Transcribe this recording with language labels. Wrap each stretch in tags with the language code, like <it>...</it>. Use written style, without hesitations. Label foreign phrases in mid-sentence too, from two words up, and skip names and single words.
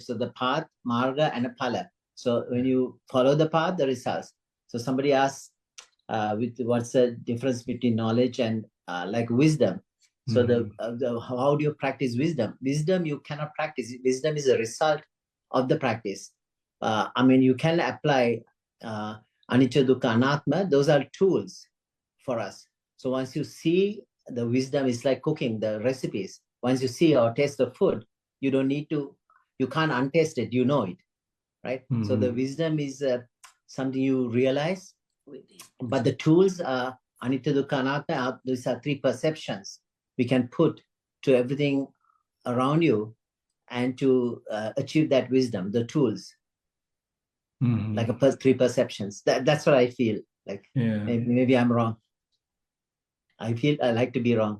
<en>So the path, marga, and a phala. So when you follow the path, the results. So somebody asks, what's the difference between knowledge and like wisdom? So how do you practice wisdom? Wisdom you cannot practice. Wisdom is a result of the practice. I mean, you can apply</en> <pi>anicca, dukkha, anatma.</pi> <en>Those are tools for us. So once you see the wisdom, is like cooking the recipes. Once you see or taste the food, you don't need to. You can't untaste it. You know it, right? So the wisdom is something you realize. But the tools are</en> <pi>anicca, dukkha, anatta.</pi> <en>These are 3 perceptions we can put to everything around you, and to achieve that wisdom, the tools, like 3 perceptions. That's what I feel like. Maybe I'm wrong. I feel I like to be wrong.</en>